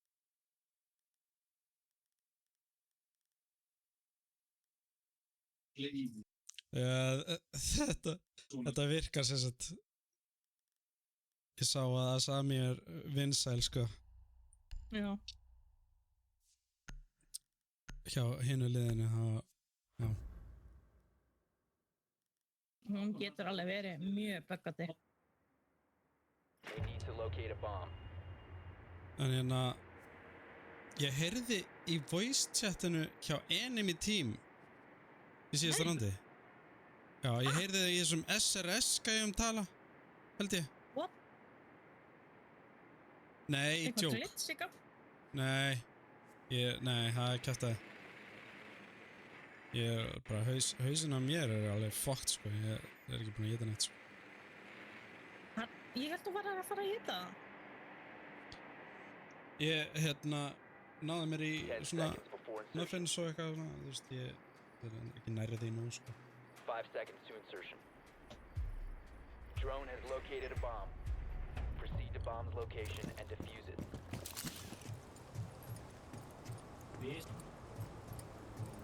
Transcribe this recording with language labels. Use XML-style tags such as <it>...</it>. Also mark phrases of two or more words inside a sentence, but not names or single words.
<is>Þetta virkar sem sagt. Ég sá að Sami er vinsæl sko Já. hjá hinu liðinu já. Hún getur alveg verið mjög böggandi.</is> <en>They need to locate a bomb.</en> <is>En hérna ég heyrði í</is> <en>voice chatinu</en> <is>hjá</is> <en>enemy team</en> <is>í síðasta randi. Já, ég heyrði það í þessum SRS gæjum tala held ég.</is> <en>What?</en> <is>Nei, Eitthvað djók. glitch í gang? Nei, það er kjaftaði. Ég er bara, hausinn á mér er alveg fucked sko, ég er ekki búinn að geta neitt sko. Ég held þú var að fara að hita það. Ég, náði mér í 10 svona</is> <en>seconds before insertion.</en> <is>muffins og eitthvað svona, þú veist, ég er ekki nærri því nú sko.</is> <en>5 seconds to insertion. Drone has located a bomb. Proceed to bomb's location and defuse it.</en>